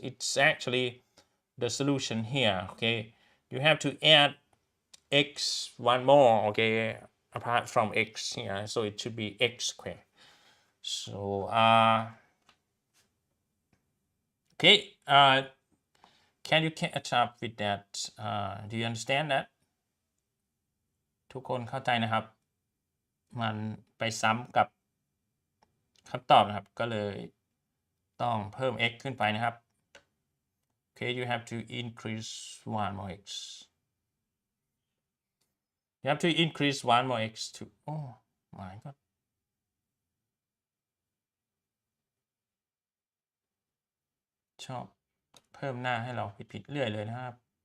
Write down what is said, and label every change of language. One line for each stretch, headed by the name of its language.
English: It's actually the solution here. Okay, you have to add x one more, okay, apart from x here, so it should be x squared. So okay, can you catch up with that? Do you understand that?
Thai: ทุกคนเข้าใจนะครับมันไปซ้ำกับคำตอบนะครับก็เลยต้องเพิ่ม x ขึ้นไปนะครับ
English: Okay, you have to increase one more x. You have to increase one more x to, oh my god.
Thai: ชอบเพิ่มหน้าให้เราผิดๆเรื่อยเลยนะครับ